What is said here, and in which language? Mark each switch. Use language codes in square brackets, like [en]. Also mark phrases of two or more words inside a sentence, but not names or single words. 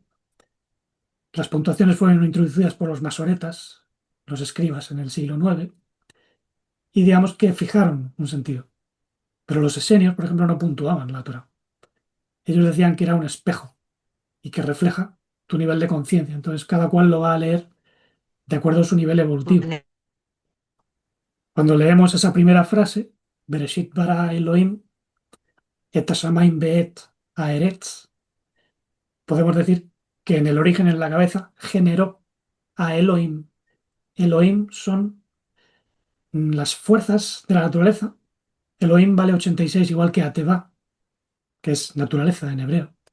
[es] Las puntuaciones fueron introducidas por los masoretas, los escribas en el siglo IX, y digamos que fijaron un sentido. Pero los esenios, por ejemplo, no puntuaban la Torah. Ellos decían que era un espejo y que refleja tu nivel de conciencia. Entonces, cada cual lo va a leer de acuerdo a su nivel evolutivo. Cuando leemos esa primera frase, [he] בראשית ברא אלהים את השמים ואת הארץ, [es] podemos decir que en el origen, en la cabeza, generó a Elohim. Elohim son las fuerzas de la naturaleza. Elohim vale 86 igual que Atevá, que es naturaleza en hebreo.